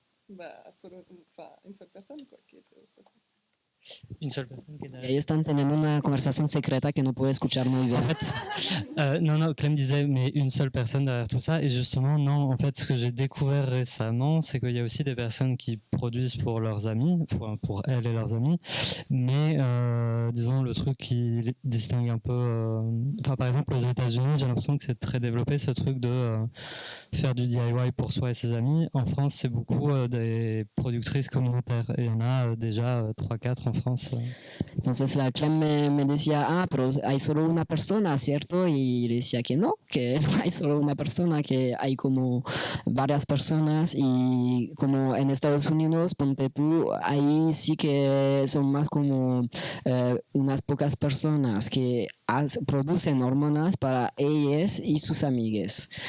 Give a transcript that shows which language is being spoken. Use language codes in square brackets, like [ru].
[fr] Une seule personne quoi, qui était Une seule personne qui est derrière. [es] Ellos están teniendo una conversación secreta que no puedo escuchar muy bien. [fr] En fait, non, Clem disait, mais une seule personne derrière tout ça. Et justement, non, en fait, ce que j'ai découvert récemment, c'est qu'il y a aussi des personnes qui produisent pour leurs amis, pour elles et leurs amis. Mais, disons, le truc qui distingue un peu... par exemple, aux États-Unis, j'ai l'impression que c'est très développé, ce truc de faire du DIY pour soi et ses amis. En France, c'est beaucoup des productrices communautaires. Et il y en a déjà 3-4 en France. [es] Entonces la Clem me decía, pero hay solo una persona, ¿cierto? Y le decía que no hay solo una persona, que hay como varias personas y como en Estados Unidos, ponte tú, ahí sí que son más como unas pocas personas que producen hormonas para ellas y sus amigues.